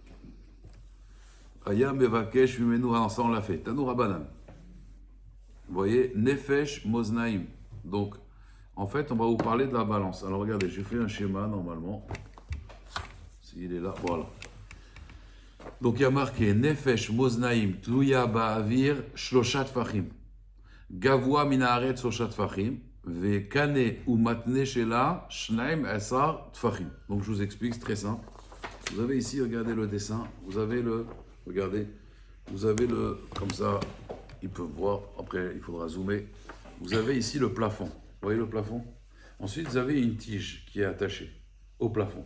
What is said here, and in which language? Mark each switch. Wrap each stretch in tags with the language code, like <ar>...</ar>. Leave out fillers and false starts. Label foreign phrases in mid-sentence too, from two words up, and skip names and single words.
<he>היה מבקש ממנו.</he> <fr>Ah non, ça on l'a fait.</fr> <he>תנו רבנן.</he> <fr>Vous voyez,</fr> <he>נפש מאזניים.</he> <fr>Donc, en fait, on va vous parler de la balance. Alors, regardez, j'ai fait un schéma normalement. S'il est là, voilà. Donc, il y a marqué</fr> <he>נפש מאזניים תלויה באויר שלשה טפחים. גבוה מן הארץ שלשה טפחים. וקנה ומתנה שלה שנים עשר טפחים.</he> <fr>Donc je vous explique, c'est très simple. Vous avez ici, regardez le dessin. Vous avez le, regardez, vous avez le, comme ça, ils peuvent voir. Après, il faudra zoomer. Vous avez ici le plafond. Vous voyez le plafond? Ensuite, vous avez une tige qui est attachée au plafond.</fr>